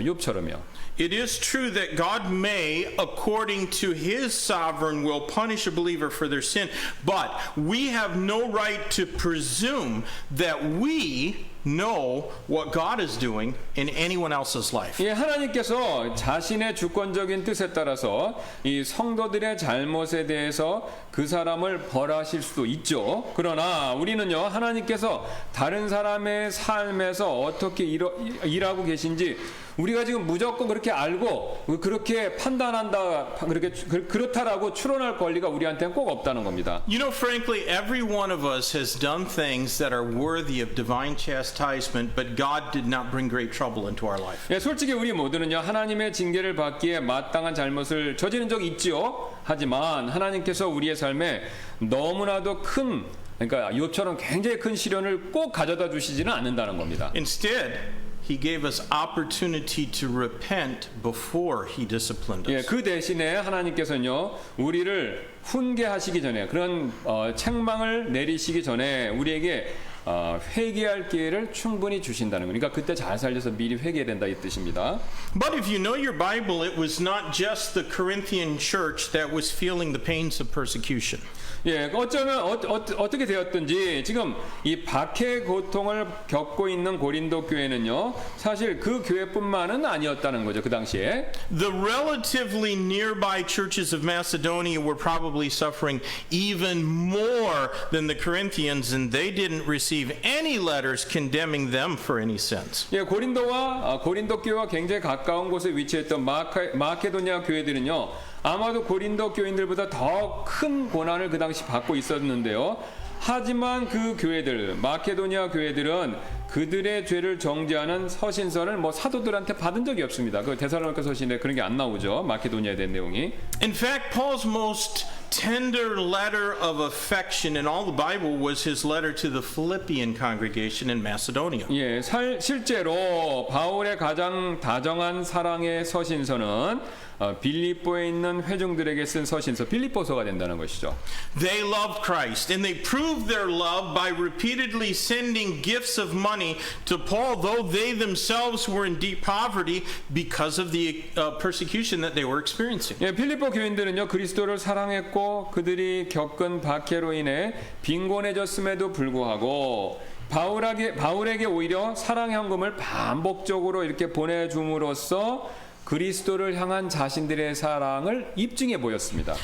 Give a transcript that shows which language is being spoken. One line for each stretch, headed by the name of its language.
Korean: 욥처럼요.
English: It is true that God may, according to his sovereign will, punish a believer for their sin, but we have no right to presume that we know what God is doing in anyone else's life.
Korean: 하나님께서 자신의 주권적인 뜻에 따라서 이 성도들의 잘못에 대해서 그 사람을 벌하실 수도 있죠. 그러나 우리는요, 하나님께서 다른 사람의 삶에서 어떻게 일하고 계신지 우리가 지금 무조건 그렇게 알고 그렇게 판단한다, 그렇다라고 추론할 권리가 우리한테는 꼭 없다는 겁니다.
English: You know, frankly, every one of us has done things that are worthy of divine chastisement, but God did not bring great trouble into our life.
Korean: 솔직히 우리 모두는요, 하나님의 징계를 받기에 마땅한 잘못을 저지른 적이 있지요. 하지만 하나님께서 우리의 삶에 너무나도 큰, 그러니까 욥처럼 굉장히 큰 시련을 꼭 가져다 주시지는 않는다는 겁니다.
English: Instead, he gave us opportunity to repent before he disciplined us.
Korean: 그 대신에 하나님께서는요, 우리를 훈계하시기 전에, 그런 책망을 내리시기 전에 우리에게 회개할 기회를 충분히 주신다는 거니까 그때 잘 살려서 미리 회개해야 된다, 이 뜻입니다.
English: But if you know your Bible, it was not just the Corinthian church that was feeling the pains of persecution.
Korean: 어쩌면 어떻게 되었든지 지금 이 박해 고통을 겪고 있는 고린도 교회는요, 사실 그 교회뿐만은 아니었다는 거죠, 그 당시에.
English: The relatively nearby churches of Macedonia were probably suffering even more than the Corinthians, and they didn't receive any letters condemning them for any sins.
Korean: 고린도 교회와 굉장히 가까운 곳에 위치했던 마케도니아 교회들은요, 아마도 고린도 교인들보다 더 큰 고난을 그 당시 받고 있었는데요. 하지만 그 교회들, 마케도니아 교회들은 그들의 죄를 정죄하는 서신서를 사도들한테 받은 적이 없습니다. 그 데살로니가 서신에 그런 게 안 나오죠. 마케도니아에 대한 내용이.
English: In fact, Paul's most tender letter of affection in all the Bible was his letter to the Philippian congregation in Macedonia.
Korean: 실제로 바울의 가장 다정한 사랑의 서신서는 빌립보에 있는 회중들에게 쓴 서신서 빌립보서가 된다는 것이죠.
English: They loved Christ, and they proved their love by repeatedly sending gifts of money to Paul, though they themselves were in deep poverty because of the persecution that they were experiencing.
Korean: 빌립보 교인들은요, 그리스도를 사랑했고 그들이 겪은 박해로 인해 빈곤해졌음에도 불구하고 바울에게 오히려 사랑 현금을 반복적으로 이렇게 보내줌으로써 그리스도를 향한 자신들의 사랑을 입증해 보였습니다.